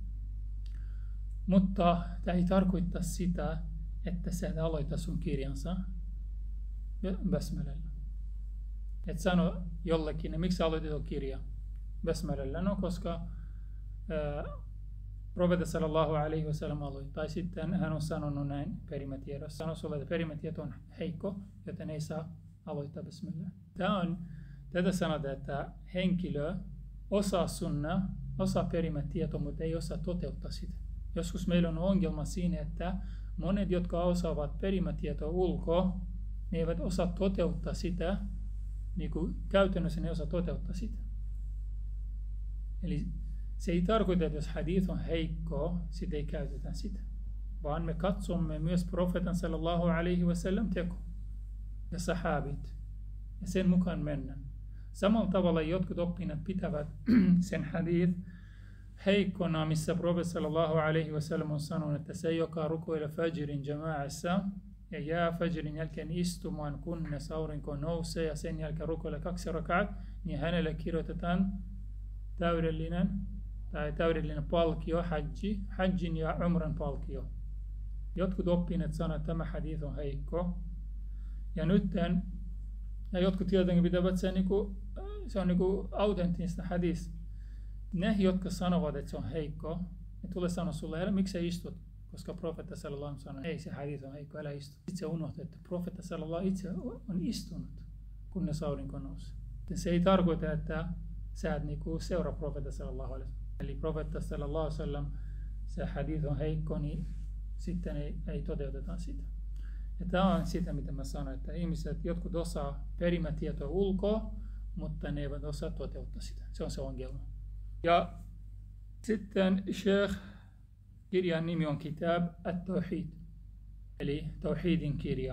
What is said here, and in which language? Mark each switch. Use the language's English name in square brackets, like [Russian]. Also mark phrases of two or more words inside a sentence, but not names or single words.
[Finnish] Mutta tämä ei tarkoita sitä, että sä et aloita sun kirjansa basmalalla. Et sano jollekin, miksi sä aloitit tuon kirja basmalalla? No, koska profeetta [Arabic] صلى الله عليه وسلم [Finnish] aloitti. Tai sitten hän on sanonut näin perimätiedossa. Sano sulle, että perimätieto on heikko, joten ei saa aloittaa basmalalla. Tätä sanotaan, että henkilö osaa sunna, osaa perimätietoa, mutta ei osaa toteuttaa sitä. Joskus meillä on ongelma siinä, että monet, jotka osaavat perimätietoa ulkoa, ne eivät osaa toteuttaa sitä, niin kuin käytännössä ne osaa toteuttaa sitä. Eli se ei tarkoita, että jos hadith on heikko, sitä ei käytetä sitä. Vaan me katsomme myös profeetan [Arabic] صلى الله عليه وسلم [Finnish] teko ja sahabit. Ja sen mukaan mennään. Samalla tavalla jotkut oppinat pitävät sen hadith heikkona, missä profeetta [Arabic] صلى الله عليه وسلم [Finnish] on sanonut, että se, joka rukoilee fajrin jama'assa ja jää fajrin jälkeen istumaan, kunnes aurinko nousee ja sen jälkeen rukoilee 2 rakaat, niin hänelle kirjoitetaan täydellinen palkio, hajjin ja umran palkio. Jotkut oppineet sanoo, että tämä hadith on heikko. Ja jotkut tietenkin pitävät se on autenttista hadith. Ne, jotka sanovat, että se on heikko, ne tulee sanoa sulle, miksi sä istut? Koska profeetta [Arabic] صلى الله عليه وسلم [Finnish] sanoi, ei se hadith on heikko, älä istu. Sitten se unohtaa, että profeetta sallallahu itse on istunut, kunnes aurinko nousi. Se ei tarkoita, että sä et seuraa profeetta [Arabic] صلى الله عليه وسلم. [Finnish] Eli profeetta [Arabic] صلى الله عليه وسلم, [Finnish] se hadith on heikko, niin sitten ei toteuteta sitä. Ja tämä on sitä, mitä mä sanoin, että ihmiset, jotkut osaa perimätietoa ulkoa, mutta ne eivät osaa toteuttaa sitä. Se on se ongelma. Ja sitten Sheikh, kirjan nimi on Kitab at-Tawhid, eli Tawhidin kirja.